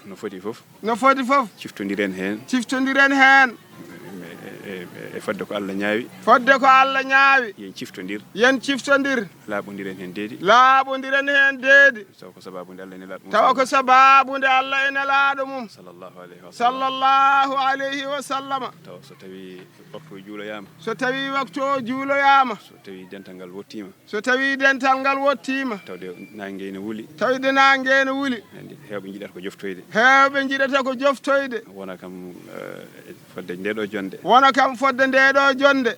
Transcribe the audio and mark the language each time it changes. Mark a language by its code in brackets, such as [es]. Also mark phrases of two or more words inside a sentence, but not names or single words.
[ff] No foti fof. No foti fof. Ciftodiren hen. Ciftodiren hen. E, e, e, e fodde ko Allah ñaawi. Fodde ko Allah ñaawi. Yen ciftodir. Yen ciftodir. Laaɓodiren hen deedi. Laaɓodiren hen deedi. Taw ko sababu nde Allah e nelaɗo mum. Taw ko sababu nde Allah e nelaɗo mum. [ar] صلى الله عليه وسلم. صلى الله عليه وسلم. [ff] Taw so tawi waktu o juuloyama. So tawi waktu o juuloyama. So tawi dental ngal wottima. So tawi dental ngal wottima. Tawde nangue ne wuli. Tawde nangue ne wuli. Andi hewɓe jiɗata ko joftoyde. Hewɓe jiɗata ko joftoyde. Wona kam, eh, fodde nde ɗo jonde. Wona kam fodde nde ɗo jonde.